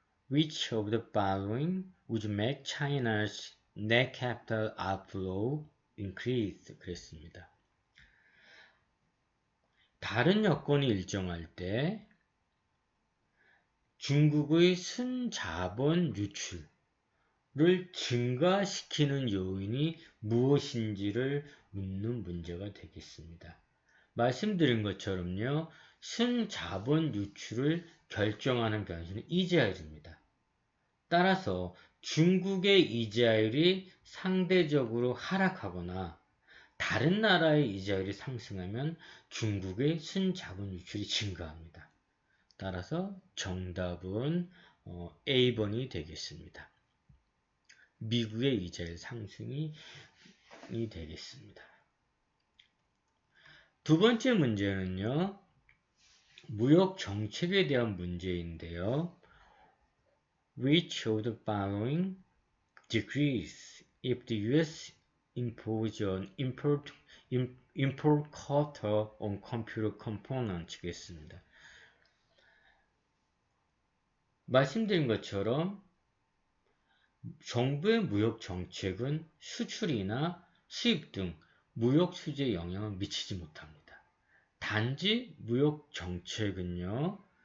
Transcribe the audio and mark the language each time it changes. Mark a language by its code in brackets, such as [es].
[en] Which of the following would make China's net capital outflow increase? [ko] 그랬습니다. 다른 여건이 일정할 때 중국의 순자본 유출을 증가시키는 요인이 무엇인지를 묻는 문제가 되겠습니다. 말씀드린 것처럼요. 순자본 유출을 결정하는 변수는 이자율입니다. 따라서 중국의 이자율이 상대적으로 하락하거나 다른 나라의 이자율이 상승하면 중국의 순자본 유출이 증가합니다. 따라서 정답은 A번이 되겠습니다. 미국의 이자율 상승이 되겠습니다. 두 번째 문제는요. 무역 정책에 대한 문제인데요. [en] Which of the following decrease if the U.S. impose an import quota on computer components? [ko] 겠습니다. 말씀드린 것처럼 정부의 무역 정책은 수출이나 수입 등 무역 수지에 영향을 미치지 못합니다. 단지 무역 정책은요.